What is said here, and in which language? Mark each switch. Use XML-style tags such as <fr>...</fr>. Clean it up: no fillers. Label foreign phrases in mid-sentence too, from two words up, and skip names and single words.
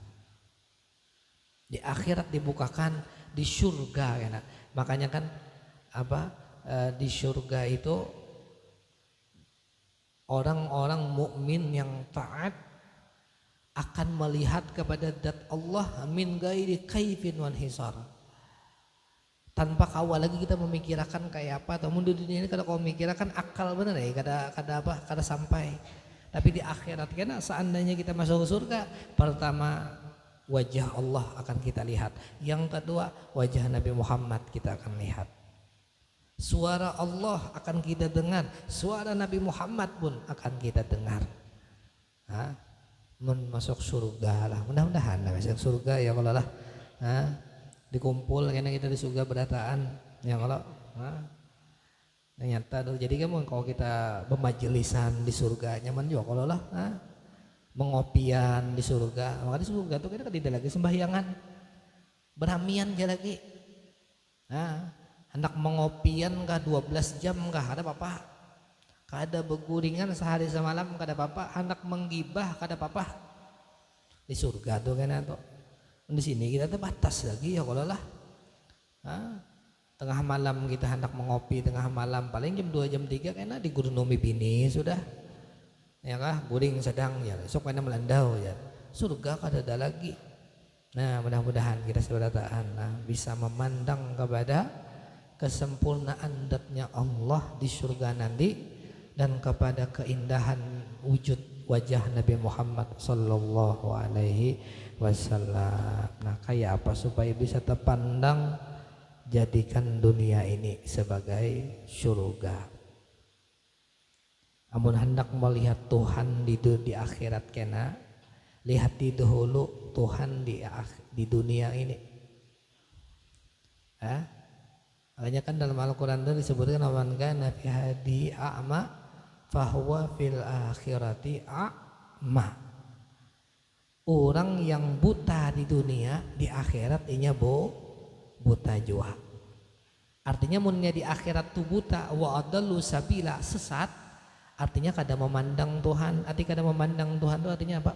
<bjn>Di akhirat dibukakan di surga kena.</bjn> <id>Makanya kan di surga itu orang-orang mukmin yang taat akan melihat kepada zat Allah</id> <ar>من غير كيف وانحصار.</ar> <bjn>Tanpa kawal lagi kita memikirkan kayak apa, atau di dunia ini kada kau memikirkan akal benar ya, kada sampai. Tapi di akhirat kena seandainya kita masuk surga, pertama wajah Allah akan kita lihat.</bjn> <id>Yang kedua wajah Nabi Muhammad kita akan lihat. Suara Allah akan kita dengar, suara Nabi Muhammad pun akan kita dengar.</id> <bjn>Masuk surga lah, mudah-mudahan masuk surga ya kalau lah dikumpul karena kita di surga berataan ya kalau ternyata jadi kamu kalau kita bermajelisan di surga nyaman juga kalau lah mengopian di surga. Maka di surga tuh kita tidak lagi sembahyangan beramian aja lagi hendak mengopian kah 12 jam kah ada apa-apa. Kada beguringan sehari semalam kada apa-apa, hendak menggibah kada apa-apa. Di surga tuh kan tuh. Di sini kita tuh batas lagi ya kalau lah. Tengah malam kita hendak mengopi tengah malam paling jam 2 jam 3 kena di Gunung Bini sudah. Ya kah? Guring sedang ya. Esok kena melandau ya. Surga kada ada lagi.</bjn> <id>Nah, mudah-mudahan kita seberataan bisa memandang kepada kesempurnaan zatnya Allah di surga nanti dan kepada keindahan wujud wajah Nabi Muhammad</id> <ar>صلى الله عليه وسلم.</ar> <id>Nah, kayak apa supaya bisa terpandang? Jadikan dunia ini sebagai surga.</id> <bjn>Amun hendak melihat Tuhan di akhirat kena, lihat di dahulu Tuhan di dunia ini.</bjn> <id>Makanya kan dalam Al-Quran itu disebutkan</id> <ar>من كان في هذه أعمى فهو في الآخرة أعمى.</ar> <bjn>Orang yang buta di dunia di akhirat inya buta jua. Artinya munnya di akhirat tuh buta,</bjn> <ar>وأضل سبيلا,</ar> <bjn>sesat. Artinya kada memandang Tuhan. Kada memandang Tuhan itu artinya apa?</bjn>